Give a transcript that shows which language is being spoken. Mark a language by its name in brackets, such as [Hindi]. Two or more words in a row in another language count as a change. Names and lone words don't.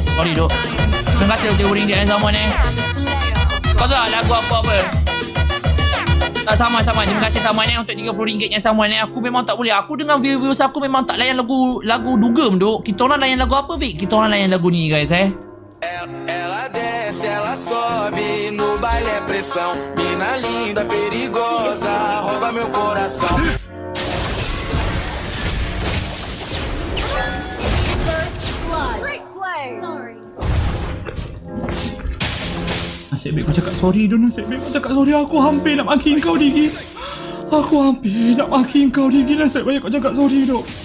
[Malay] Sorry duk. Terima kasih untuk RM10 yang sama ni. Kau tahu tak lagu apa-apa? Tak sama. Terima kasih sama ni untuk RM30 yang sama ni. Aku memang tak boleh. Aku dengan views aku memang tak layan lagu dugem duk. Kita orang layan lagu apa Vic? Kita orang layan lagu ni guys [Portuguese] Ela desce, ela sobe, no baile é pressão. Mina linda, perigosa, rouba meu coração. [Malay] Nasib baik kau cakap sorry Don. Nasib baik kau cakap sorry. Aku hampir nak maki kau Digi. Nasib baik kau cakap sorry Dok.